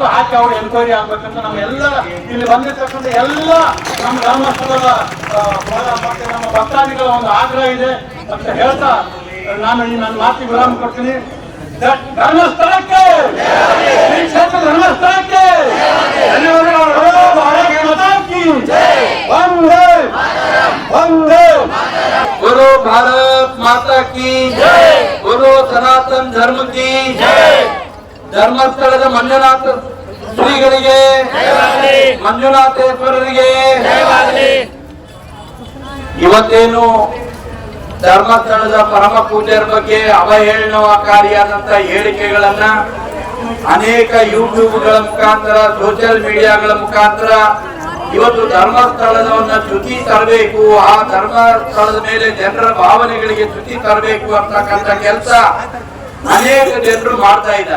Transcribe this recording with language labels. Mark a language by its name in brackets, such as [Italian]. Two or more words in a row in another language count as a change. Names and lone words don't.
[Kannada] ಹಾಕಿ ಅವ್ರು ಎನ್ಕ್ವೈರಿ ಆಗ್ಬೇಕಂತ ನಮ್ಮೆಲ್ಲ ಇಲ್ಲಿ ಬಂದಿರ್ತಕ್ಕಂಥ ಎಲ್ಲ ನಮ್ಮ ಧರ್ಮಸ್ಥಳದ ನಮ್ಮ ಭಕ್ತಾದಿಗಳ ಒಂದು ಆಗ್ರಹ ಇದೆ ಅಂತ ಹೇಳ್ತಾ ನಾನು ಈ ನನ್ನ ಮಾತಿಗೆ ವಿರಾಮ ಕೊಡ್ತೀನಿ. ಧರ್ಮಸ್ಥಳಕ್ಕೆ, ಶ್ರೀ ಕ್ಷೇತ್ರ ಧರ್ಮಸ್ಥಳಕ್ಕೆ [Hindi] गुरु भारत माता की गुरु सनातन धर्म की [Kannada] ಧರ್ಮಸ್ಥಳದ ಮಂಜುನಾಥ ಶ್ರೀಗಳಿಗೆ, ಮಂಜುನಾಥೇಶ್ವರರಿಗೆ ಇವತ್ತೇನು ಧರ್ಮಸ್ಥಳದ ಪರಮ ಪೂಜ್ಯರ ಬಗ್ಗೆ ಅವಹೇಳನಕಾರಿಯಾದಂತ ಹೇಳಿಕೆಗಳನ್ನ ಅನೇಕ ಯೂಟ್ಯೂಬ್ಗಳ ಮುಖಾಂತರ, [English] social media [Kannada] ಮುಖಾಂತರ ಇವತ್ತು ಧರ್ಮಸ್ಥಳದವನ್ನ ಚ್ಯುತಿ ತರಬೇಕು, ಆ ಧರ್ಮಸ್ಥಳದ ಮೇಲೆ ಜನರ ಭಾವನೆಗಳಿಗೆ ಚ್ಯುತಿ ತರಬೇಕು ಅಂತಕ್ಕಂಥ ಕೆಲಸ ಅನೇಕ ಜನರು ಮಾಡ್ತಾ ಇದ್ದಾರೆ.